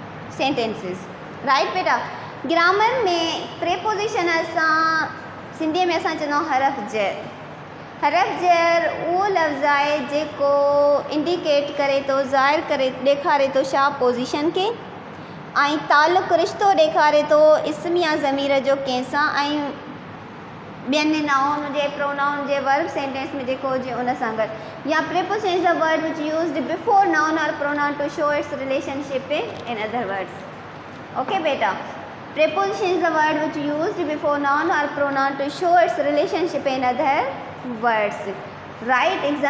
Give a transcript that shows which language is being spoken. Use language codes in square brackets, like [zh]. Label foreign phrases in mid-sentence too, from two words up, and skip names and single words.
[en] sentences, right [sd] बेटा। ग्रामर में प्रेपोजिशन असां सिंधी में असां चवंदा हरफ जर। हरफ जर उहो लफ़्ज़ आहे जेको इंडिकेट करे थो, ज़ाहिर करे ॾेखारे थो छा पोज़ीशन खे, ऐं तालुक़ु रिश्तो ॾेखारे थो इस्म या ज़मीर जो कंहिंसां, ऐं ॿियनि नाउन जे प्रोनाउन जे वर्ब सेंटेंस में जेको हुजे उन सां गॾु। [en] या preposition is a word which used before noun or pronoun to show its relationship in other words. ओके बेटा, preposition is a word which used before noun or pronoun to show its relationship in other words, right?